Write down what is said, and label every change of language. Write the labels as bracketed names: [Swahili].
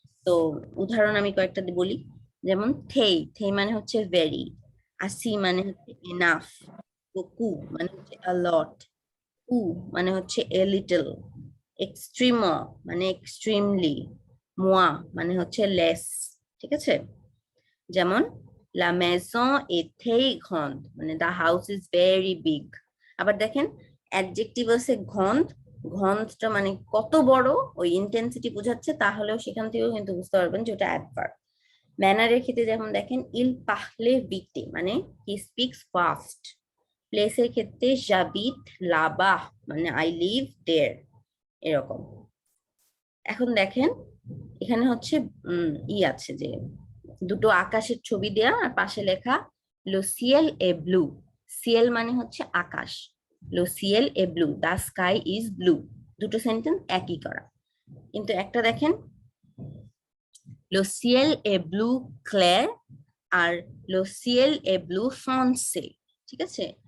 [Bangla] তো উদাহরণ আমি কয়েকটা বলি। যেমন থেই, থেই মানে হচ্ছে ভেরি, আসি মানে হচ্ছে এনাফ, কু মানে হচ্ছে আ লট, উ মানে হচ্ছে এ লিটল, এক্সট্রিমো মানে এক্সট্রিমলি, মোয়া মানে হচ্ছে লেস। ঠিক আছে? [French] যেমন la maison est très grande, মানে [English] the house is very big. [Bangla] আবার দেখেন অ্যাডজেক্টিভ আছে ঘন্দ, ঘন্দটা মানে কত বড়, ওই ইন্টেন্সিটি বোঝাচ্ছে, তাহলেও সেখান থেকেও কিন্তু বুঝতে পারবেন যে ওটা অ্যাডভার্ব। ম্যানারের ক্ষেত্রে যেমন দেখেন [French] il parle vite, [Bangla] মানে [English] he speaks fast. [Bangla] প্লেসের ক্ষেত্রে [French] j'habite là-bas, [Bangla] মানে [English] I live there, [Bangla] এরকম। এখন দেখেন এখানে হচ্ছে আছে যে দুটো আকাশের ছবি দেয়া আর পাশে লেখা [French] লো সিয়েল এ ব্লু। [Bangla] সিয়েল মানে হচ্ছে আকাশ, [French] লো সিয়েল এ ব্লু, [English] The sky is blue. [Bangla] দুটো সেন্টেন্স একই করা, কিন্তু একটা দেখেন [French] লো সিয়েল এ ব্লু ক্লেয়ার [Bangla] আর [French] লো সিয়েল এ ব্লু ফন্সে। [Bangla] ঠিক আছে?